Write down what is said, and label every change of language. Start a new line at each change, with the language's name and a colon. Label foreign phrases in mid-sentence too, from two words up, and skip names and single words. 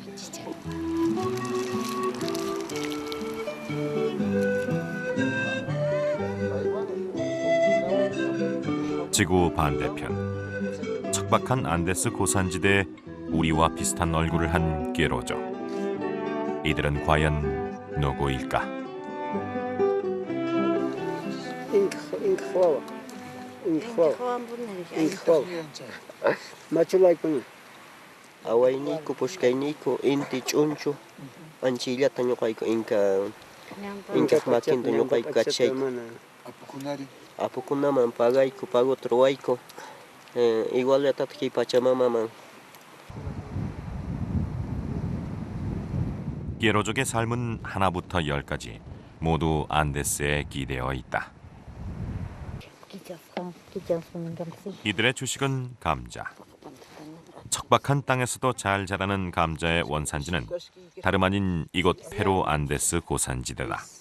Korean: 지구 반대편 척박한 안데스 고산지대에 우리와 비슷한 얼굴을 한 게로족. 이들은 과연 누구일까?
Quechua: Awainiko, pushkainiko, inti ch'unchu, anchillata ñuqayku inka makinta ñuqayku kachayku. Apukunaman pagayku, paguta ruwayku, iguallatata kay Pachamamaman.
Korean: 게로족의 삶은 하나부터 열까지 모두 안데스에 기대어 있다. 이들의 주식은 감자. 척박한 땅에서도 잘 자라는 감자의 원산지는 다름 아닌 이곳 페루 안데스 고산지대다.